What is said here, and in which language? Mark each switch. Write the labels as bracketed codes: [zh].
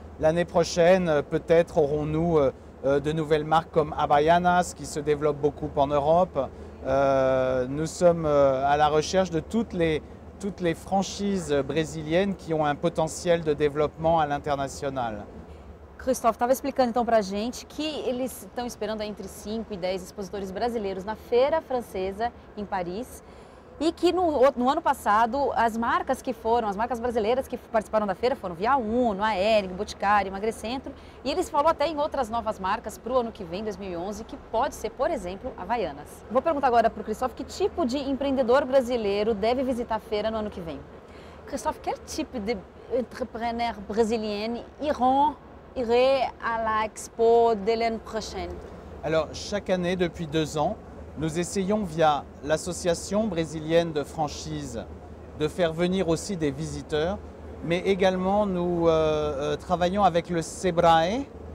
[fr] L'année prochaine, peut-être aurons-nous de nouvelles marques comme Havaianas qui se développent beaucoup en Europe. Nous sommes à la recherche de toutes les franchises brésiliennes qui ont un potentiel de développement à l'international. [pt] Christophe estava explicando então para a gente que eles estão esperando entre 5 e 10 expositores brasileiros na Feira Francesa em Paris e que no ano passado as marcas brasileiras que participaram da feira foram Via Uno, a Hering, Boticário, Emagrecentro e eles falou até em outras novas marcas para o ano que vem, 2011, que pode ser, por exemplo, Havaianas. Vou perguntar agora para o Christophe que tipo de empreendedor brasileiro deve visitar a feira no ano que vem. [fr] Christophe, quel type de entrepreneur brésiliens irait à la expo de l'année prochaine? Alors, chaque année, depuis 2 ans, nous essayons via l'association brésilienne de franchise de faire venir aussi des visiteurs, mais également nous travaillons avec le Sebrae